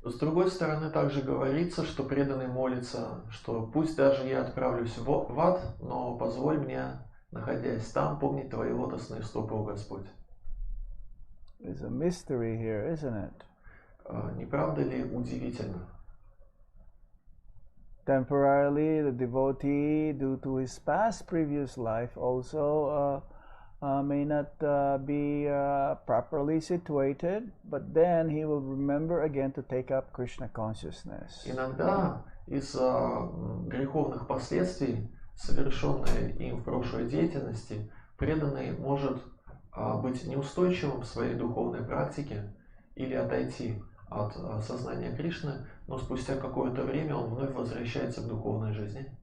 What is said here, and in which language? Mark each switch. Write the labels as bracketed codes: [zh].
[ru] С другой стороны, также говорится, что преданный молится, что пусть даже я отправлюсь в ад, но позволь мне, находясь там, помнить твои лотосные стопы, о Господь. [en] There's a mystery here, isn't it? [ru] Не правда ли удивительно? [en] Temporarily, the devotee, due to his past previous life, also may not be properly situated, but then he will remember again to take up Krishna consciousness. [ru] Иногда из-за греховных последствий, совершенной им в прошлой деятельности, преданный может быть неустойчивым в своей духовной практике или отойти от сознания Кришны, но спустя какое-то время он вновь возвращается к духовной жизни.